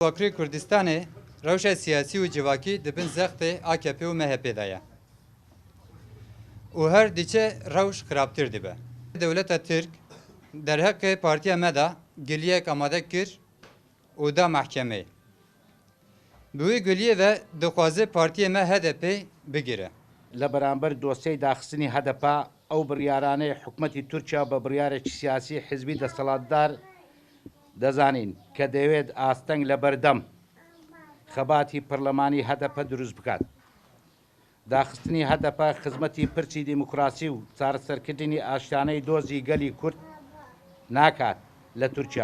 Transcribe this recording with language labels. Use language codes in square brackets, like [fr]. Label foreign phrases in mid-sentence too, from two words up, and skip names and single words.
[ku] Bakurê Kurdistanê rewşa siyasî û civakî dibin zextê AKP û MHP de ye. û her diçe rewş xirabtir dibe. Dewleta Tirk derheqê partiya me da giliyek amade kir û da mehkemeyê. Bi wî giliyê ve dixwaze partiyê me HDP bigire. [ckb] لە بەرامبەر دۆسەی داخستنی هەدەپا ئەو بڕیارانەی حکوومەتی تورکیا بە بڕیارێکی سیاسی حزبی دەسەڵاتدار دەزانین کە دەوێت ئاستەنگ لە بەردەم خەباتی پەرلەمانی هەدەپە دروست بکات. داخستنی هەدەپە خزمەتی پرچی دیموکراسی و چارەسەرکردنی ئاشتیانەی دۆزی گەلی کورد ناکات لە تورکیا.